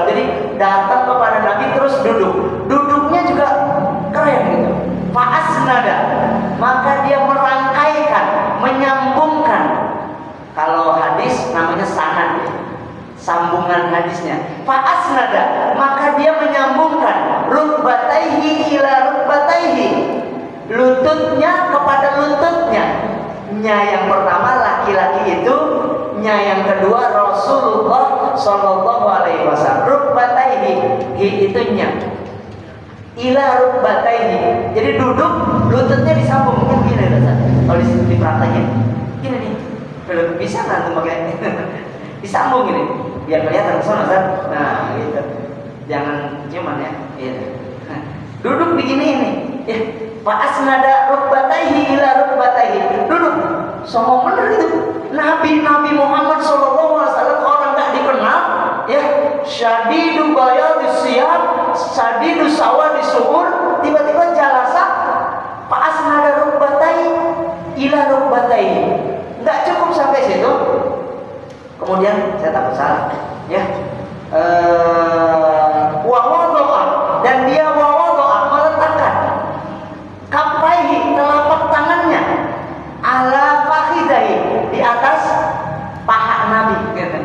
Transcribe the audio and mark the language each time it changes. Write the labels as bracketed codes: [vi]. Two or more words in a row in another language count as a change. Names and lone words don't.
[id] Jadi datang kepada Nabi terus duduk. Duduknya juga keren gitu. Fa'asnada, maka dia merangkaikan, menyambungkan. Kalau hadis namanya sanad, sambungan hadisnya. Fa'asnada, maka dia menyambungkan [ar] ركبتيه إلى ركبتيه, [id] lututnya kepada lututnya. Nya yang pertama laki-laki itu, nya yang kedua Rasulullah [ar] صلى الله عليه وسلم. [id] Rukbataihi, hi itu nya. [ar] إلى ركبتيه. [id] Jadi duduk, lututnya disambung. Mungkin gini Ustaz. Kalau dipraktekin. Gini nih. Belum bisa nanti pakai disambung gini. Biar kelihatan kesana Ustaz. Nah, gitu. Jangan cuman ya. Gitu. Duduk begini ini. Ya. [ar] فأسند ركبتيه إلى ركبتيه. [id] Duduk. Songong bener itu. Nabi Muhammad [ar] صلى الله عليه وسلم [id] orang enggak dikenal, ya. [ar] شديد بياض الثياب شديد سواد الشعر, [id] tiba-tiba [ar] جلس فأسند ركبتيه إلى ركبتيه. [id] Enggak cukup sampai situ. Kemudian saya takut salah, ya. [ar] ووضع, [id] dan dia [ar] ووضع, [id] meletakkan kaffaihi, telapak tangannya, [ar] على فخذيه, [id] di atas paha Nabi, gitu.